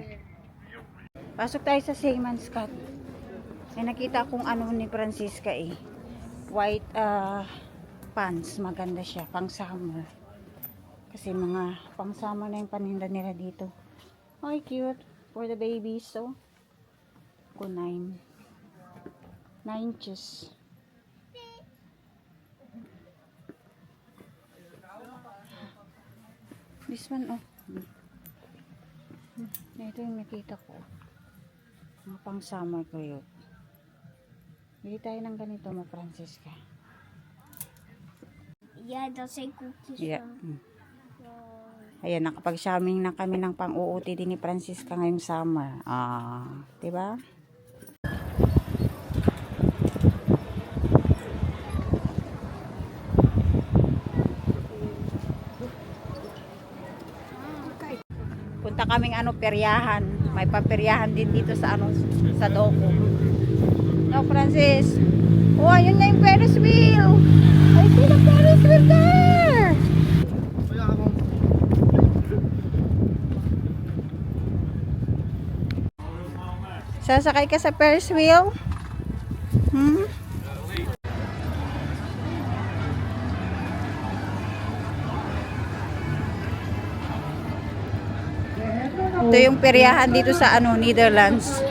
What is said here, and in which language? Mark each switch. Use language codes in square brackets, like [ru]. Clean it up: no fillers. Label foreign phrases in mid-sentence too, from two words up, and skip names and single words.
[tl] Pasok tayo sa Seaman's Cut. May nakita akong ni Francisca [en] white pants. [tl] Maganda siya, pang summer. Kasi mga pang summer na yung paninda nila dito. Ay, cute. [en] For the babies, so 9 inches. This one, [tl] ito yung nakita ko. Mga pang summer ko yun. Bili tayo ng ganito mo, Francisca. [nl] Ja, dat zijn koekjes [en] Yeah. [nl] van. [tl] Ayan, nakapag-shopping na kami ng pang-uuti din ni Francisca ngayong summer. Diba? Punta kaming peryahan. May paperyahan din dito sa sa Doko. [en] No, Francis. [tl] Oh, ayun na yung Ferris wheel. [en] I see the Ferris wheel there. [tl] Sasakay ka sa Ferris wheel? Ito yung peryahan dito sa Netherlands.